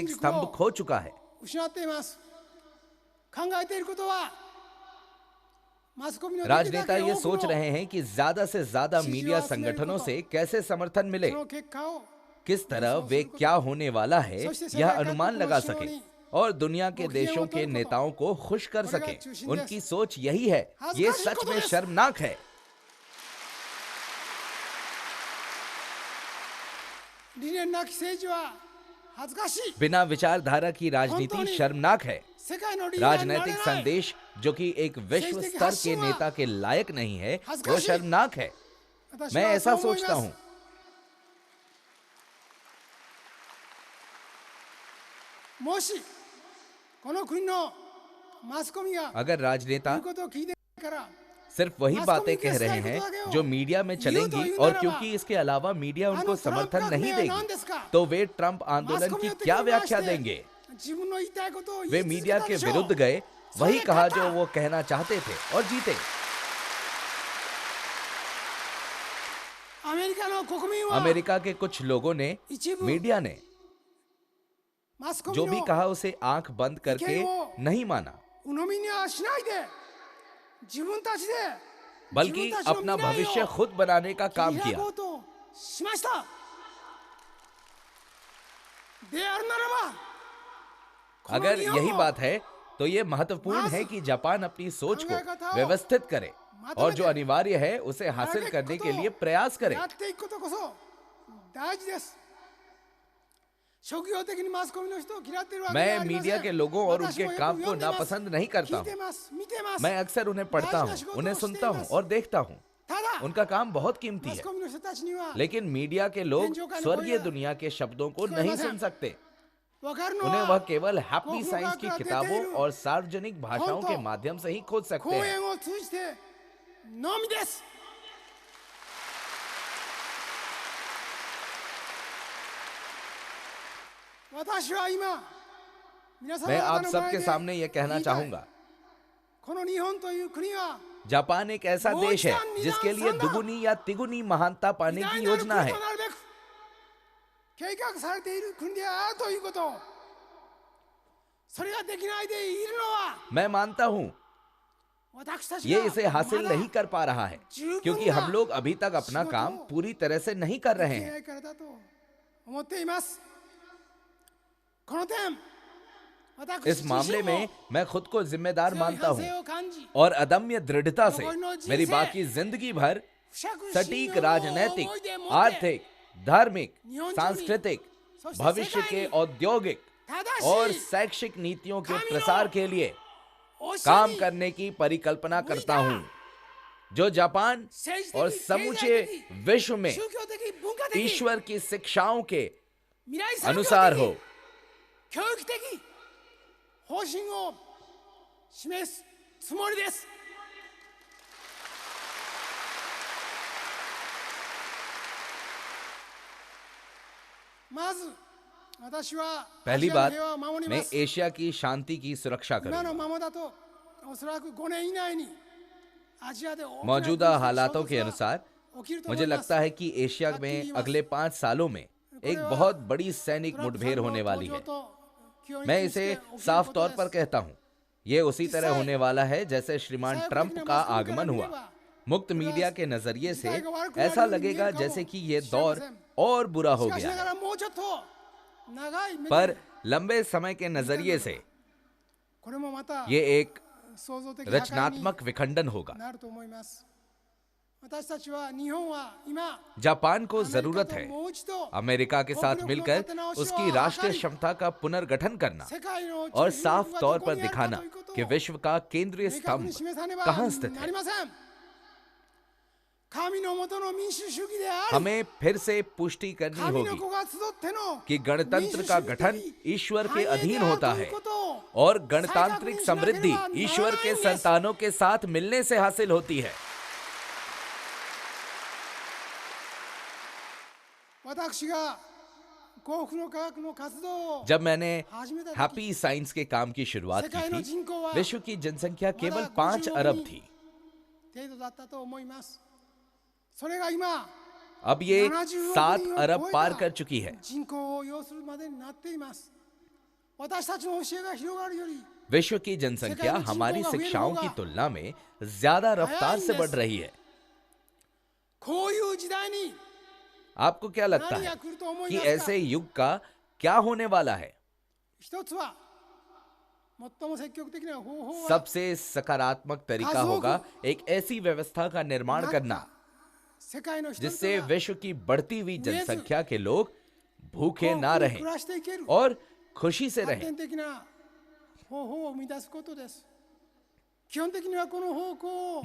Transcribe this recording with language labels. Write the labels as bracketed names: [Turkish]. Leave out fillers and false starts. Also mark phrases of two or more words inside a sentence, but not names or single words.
[Japanese] 中心軸を [Hindi] स्तंभ खो चुका है. [Japanese] 失っています。考えていることはマスコミのできるだ [Hindi] राजनेता [Japanese] け [Hindi] ये [Japanese] 多く [Hindi] सोच [Japanese] の [Hindi] रहे हैं कि ज्यादा से ज्यादा मीडिया संगठनों से कैसे समर्थन मिले, [Japanese] その結果を [Hindi] किस तरह वे क्या होने वाला है यह अनुमान लगा सके और दुनिया के देशों के नेताओं को खुश कर सके. उनकी सोच यही है. ये सच में शर्मनाक है. [Japanese] 理念なき政治は恥ずかしい。 [Hindi] बिना विचारधारा की राजनीति शर्मनाक है. [Japanese] 世界のリーダーになれ [Hindi] राजनीतिक [Japanese] ない。 [Hindi] संदेश जो कि एक विश्व स्तर के नेता के लायक नहीं है, वो शर्मनाक है. [Japanese] 私 [Hindi] मैं [Japanese] は [Hindi] ऐसा [Japanese] そう思い [Hindi] सोचता [Japanese] ます [Hindi] हूं. [Japanese] もしこの国のマスコミが [Hindi] अगर [Japanese] 言 [Hindi] राजनेता [Japanese] うことを聞いてから [Hindi] सिर्फ वही बातें कह रहे हैं जो मीडिया में चलेंगी और क्योंकि इसके अलावा मीडिया उनको समर्थन नहीं देगी, तो वे ट्रंप आंदोलन की क्या व्याख्या देंगे? [Japanese] 自分の言いたいことを言 [Hindi] वे [Japanese] い続け [Hindi] मीडिया [Japanese] た [Hindi] के [Japanese] でしょう。 [Hindi] विरुद्ध गए, वही कहा जो वो कहना चाहते थे और जीते. [Japanese] アメリカの国民は [Hindi] अमेरिका के कुछ लोगों ने, [Japanese] 一部 [Hindi] मीडिया ने [Japanese] マスコミ [Hindi] जो [Japanese] の [Hindi] भी कहा उसे आंख बंद करके नहीं माना, [Japanese] 鵜呑みにはしないで自分たちで [Hindi] बल्कि [Japanese] 自分たちの [Hindi] अपना [Japanese] 未来を [Hindi] भविष्य खुद बनाने का काम [Japanese] 切り開 [Hindi] किया. [Japanese] こうとしました。であるならば、この [Hindi] अगर [Japanese] 日本 [Hindi] यही [Japanese] を [Hindi] बात है तो ये महत्वपूर्ण है कि जापान अपनी सोच को व्यवस्थित करे और जो अनिवार्य है उसे हासिल करने के लिए प्रयास करे. [Japanese] やっていくことこそ大事です。職業的にマスコミの人を嫌っているわけでは [Hindi] मैं [Japanese] ありません。 [Hindi] मीडिया के लोगों और [Japanese] 私 [Hindi] उनके [Japanese] もよく [Hindi] काम को [Japanese] 読んでます。 [Hindi] नापसंद नहीं करता [Japanese] 聞いて [Hindi] हूँ. [Japanese] ます見てます。 [Hindi] मैं अक्सर उन्हें पढ़ता हूँ, उन्हें सुनता हूँ और देखता हूँ. [Japanese] ただ [Hindi] उनका काम बहुत कीमती [Japanese] マス [Hindi] है, [Japanese] コミの人たちには [Hindi] लेकिन मीडिया के लोग स्वर्गीय दुनिया के शब्दों को नहीं सुन सकते. [Japanese] 分かるの [Hindi] उन्हें [Japanese] は [Hindi] वह केवल हैप्पी साइंस की किताबों और सार्वजनिक भाषाओं के माध्यम से ही खोज [Japanese] 講 [Hindi] सकते हैं. [Japanese] 演を通じてのみです。私は今皆様 [Hindi] मैं [Japanese] 方 [Hindi] आप [Japanese] の前 [Hindi] सबके [Japanese] で [Hindi] सामने यह कहना [Japanese] 言いたい [Hindi] चाहूंगा, [Japanese] この日本という国は [Hindi] जापान एक ऐसा वो देश है इतना निदान जिसके लिए साधा। दुगुनी या तिगुनी महानता [Japanese] 偉 [Hindi] पाने [Japanese] 大 [Hindi] की [Japanese] なる国と [Hindi] योजना [Japanese] な [Hindi] है. [Japanese] るべく計画されている国であるということをそれができないでいるのは [Hindi] मैं मानता हूँ [Japanese] 私たち [Hindi] ये [Japanese] が [Hindi] इसे हासिल [Japanese] まだ [Hindi] नहीं कर पा रहा है, जीवन क्योंकि का हम लोग अभी तक अपना शिवतो काम पूरी तरह से नहीं कर [Japanese] で [Hindi] रहे [Japanese] きな [Hindi] हैं. [Japanese] いからだと思っています。この点 [Hindi] इस मामले में मैं खुद को जिम्मेदार [Japanese] 強い [Hindi] मानता [Japanese] 反 [Hindi] हूँ [Japanese] 省を感じ [Hindi] और अदम्य दृढ़ता से [Japanese] 残りの人生 [Hindi] मेरी बाकी जिंदगी भर [Japanese] 不釈 [Hindi] सटीक [Japanese] 信用を [Hindi] राजनैतिक, [Japanese] 思いで持って [Hindi] आर्थिक, धार्मिक, [Japanese] 日本中に [Hindi] सांस्कृतिक, [Japanese] そして [Hindi] भविष्य [Japanese] 世界 [Hindi] के [Japanese] に [Hindi] औद्योगिक [Japanese] 正 [Hindi] और [Japanese] しい [Hindi] शैक्षिक नीतियों के कामिलों, प्रसार के लिए [Japanese] 教え [Hindi] काम [Japanese] に [Hindi] करने की परिकल्पना करता मुइदा, हूँ, जो जापान [Japanese] 政治的 [Hindi] और [Japanese] 経済 [Hindi] समूचे [Japanese] 的 [Hindi] विश्व में [Japanese] 宗教的文化的 [Hindi] ईश्वर की शिक्षाओं के [Japanese] 未来産業 [Hindi] अनुसार [Japanese] 的 [Hindi] हो. [Japanese] 教育的方針を示すつもりです。まず私はア [Hindi] पहली [Japanese] ジアの [Hindi] बात, [Japanese] 平和を守り [Hindi] मैं [Japanese] ます。 [Hindi] एशिया की शांति की सुरक्षा [Japanese] 今の [Hindi] करूंगा. [Japanese] ままだとおそらく5年以内にアジアで大きな [Hindi] मौजूदा [Japanese] 軍事 [Hindi] हालातों [Japanese] 衝 [Hindi] के [Japanese] 突が [Hindi] अनुसार [Japanese] 起きると思 [Hindi] मुझे [Japanese] います [Hindi] लगता है कि एशिया में अगले 5 सालों में एक बहुत बड़ी सैनिक मुठभेड़ होने वाली है. मैं इसे साफ तौर पर कहता हूं, ये उसी तरह होने वाला है जैसे श्रीमान ट्रंप का आगमन हुआ. मुक्त मीडिया के नजरिए से ऐसा लगेगा जैसे कि ये दौर और बुरा हो [Japanese] しかし [Hindi] गया [Japanese] なが [Hindi] है, [Japanese] らもうちょっと長い目で [Hindi] पर लंबे समय के नजरिए से [Japanese] これもまた [Hindi] ये एक [Japanese] 創造的破壊に [Hindi] रचनात्मक विखंडन होगा. [Japanese] なると思います。私たちは日本は今 [Hindi] जापान को [Japanese] アメリカ [Hindi] जरूरत [Japanese] と [Hindi] है [Japanese] もう一度 [Hindi] अमेरिका के साथ मिलकर उसकी राष्ट्रीय क्षमता का पुनर्गठन करना [Japanese] 世界の [Hindi] और [Japanese] 中心 [Hindi] साफ [Japanese] が [Hindi] तौर [Japanese] どこ [Hindi] पर [Japanese] にあるか [Hindi] दिखाना [Japanese] ということを [Hindi] कि विश्व का केंद्रीय [Japanese] 明確に [Hindi] स्तंभ [Japanese] 示さねば [Hindi] कहाँ स्थित [Japanese] な [Hindi] है. [Japanese] りません。神のもとの民主主義であり [Hindi] हमें फिर से पुष्टि करनी [Japanese] 神の [Hindi] होगी [Japanese] 子が集っての [Hindi] कि [Japanese] 民 [Hindi] गणतंत्र [Japanese] 主主 [Hindi] का [Japanese] 義 [Hindi] गठन [Japanese] 的 [Hindi] ईश्वर के [Japanese] 繁栄で [Hindi] अधीन [Japanese] ある [Hindi] होता [Japanese] とい [Hindi] है [Japanese] うことを [Hindi] और [Japanese] 再確 [Hindi] गणतांत्रिक [Japanese] 認しなけれ [Hindi] समृद्धि [Japanese] ばならないん [Hindi] ईश्वर के [Japanese] です [Hindi] संतानों के साथ मिलने से हासिल होती है। [Japanese] 私が幸福の科学の活動を [Hindi] जब मैंने [Japanese] 始めた時 [Hindi] हैप्पी साइंस के काम की शुरुआत [Japanese] 世 [Hindi] की [Japanese] 界の [Hindi] थी [Japanese] 人口は [Hindi] विश्व की जनसंख्या केवल [Japanese] まだ [Hindi] 5 अरब थी। [Japanese] 程度だったと思います。それが今 [Hindi] अब ये [Japanese] 70億 [Hindi] 7 [Japanese] 人を [Hindi] अरब [Japanese] 超え [Hindi] पार [Japanese] た [Hindi] कर चुकी है। [Japanese] 人口を要するまでになっています。私たちの教えが広がるより [Hindi] विश्व की जनसंख्या हमारी शिक्षाओं की तुलना में ज्यादा रफ्तार से बढ़ रही है। [Japanese] こういう時代に [Hindi] आपको क्या लगता [Japanese] 何 [Hindi] है [Japanese] が来ると思い [Hindi] कि [Japanese] ますか。 [Hindi] ऐसे युग का क्या होने वाला है? [Japanese] 一つは最も積極的な方法は [Hindi] सबसे सकारात्मक तरीका होगा एक ऐसी व्यवस्था का निर्माण करना [Japanese] 世界の人 [Hindi] जिससे [Japanese] 々が [Hindi] विश्व की बढ़ती हुई जनसंख्या के लोग भूखे [Japanese] 幸 [Hindi] ना [Japanese] 福に [Hindi] रहें [Japanese] 暮らしていける [Hindi] और खुशी से [Japanese] 発 [Hindi] रहें। [Japanese] 展的な方法を生み出すことです。基本的にはこの方向を